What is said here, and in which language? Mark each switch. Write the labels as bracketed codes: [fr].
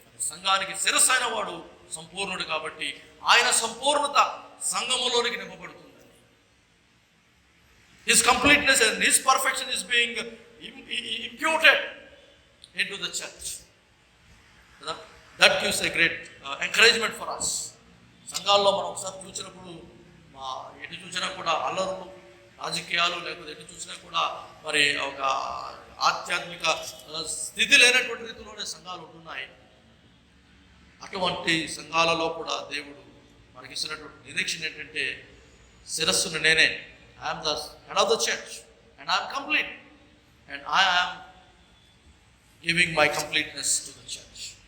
[te] సంఘానికి శిరస్సు అయిన వాడు సంపూర్ణుడు కాబట్టి ఆయన సంపూర్ణత సంఘములోనికి నింపబడుతుంది. [en] His completeness and his perfection is being imputed into the church. That gives a great encouragement for us. [te] సంఘాల్లో మనం ఒకసారి చూసినప్పుడు ఎటు చూసినా కూడా అల్లరులు, రాజకీయాలు, లేకపోతే ఎటు చూసినా కూడా మరి ఒక ఆధ్యాత్మిక స్థితి లేనటువంటి రీతిలోనే సంఘాలు ఉంటున్నాయి. అటువంటి సంఘాలలో కూడా దేవుడు మనకి ఇస్తున్నటువంటి నిరీక్షణ ఏంటంటే శిరస్సును నేనే, [en] I'm the head of the church and I'm complete and I'm giving my completeness to the church.